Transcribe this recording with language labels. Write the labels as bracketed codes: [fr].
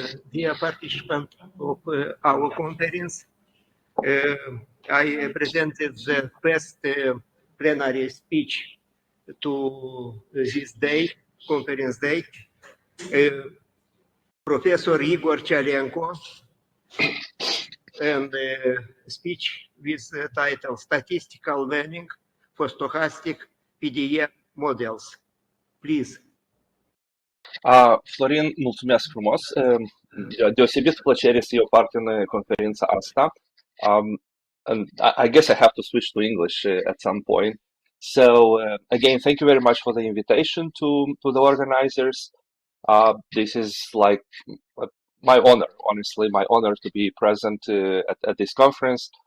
[en] Dear participant of our conference, I presented the best plenary speech to this day, conference day. Professor Igor Chalenko, and speech with the title Statistical Learning for Stochastic PDE Models. Please. [ro] Florin, mulțumesc frumos. Deosebit plăcere să iau parte în conferința asta. [en] And I guess I have to switch to English at some point. So again, thank you very much for the invitation to the organizers. This is like my honor, honestly, my honor to be present at this conference.